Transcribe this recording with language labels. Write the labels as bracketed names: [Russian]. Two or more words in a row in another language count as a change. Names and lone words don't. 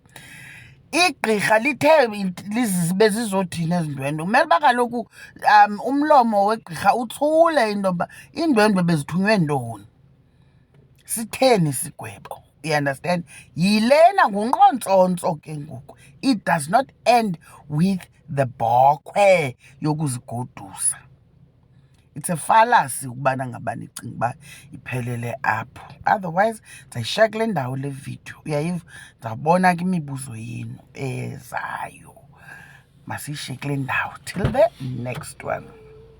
[Xhosa] Igqirha lithe lizibe zizothini ezi ndwendwe. Kumele uba kaloku umlomo wegqirha uthule into yoba iindwendwe bezithunywe ntoni, sitheni isigwebo, [English] you understand. [Xhosa] Yilena ngunqontsontso ke ngoku. [English] It does not end with the [Xhosa] bhokhwe yokuzigodusa. [English] It's a fallacy [Xhosa] ukubana ngabani icinga uba iphelele apho. Otherwise ndizayishiya kule ndawo le video, uyayiva. Ndizawubona ke imibuzo yenu ezayo, masiyishiye kule ndawo. [English] Till the next one.